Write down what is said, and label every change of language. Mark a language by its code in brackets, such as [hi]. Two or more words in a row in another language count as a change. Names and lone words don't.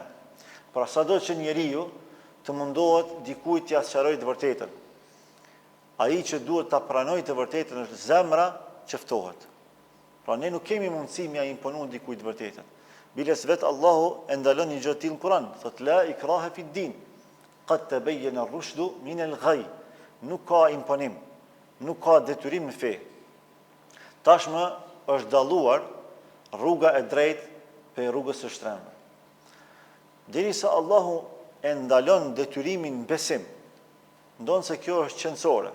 [sq] Pra sado që njeriu të mundohet dikujt t'ia sqarojë të vërtetën, ai që duhet ta pranojë të vërtetën është zemra që ftohet. Pra ne nuk kemi mundësi m'ia imponuar dikujt të vërtetën. Biles vetë Allahu e ndalon një gjë të tillë në Kur'an, thot: [ar] "لا إكراه في الدين قد تبين الرشد من الغي." [sq] Nuk ka imponim, nuk ka detyrim në fe. Tashmë është dalluar rruga e drejtë pe rrugës së shtrenjtë. Derisa Allahu e ndalon detyrimin në besim, ndonë se kjo është qendrore.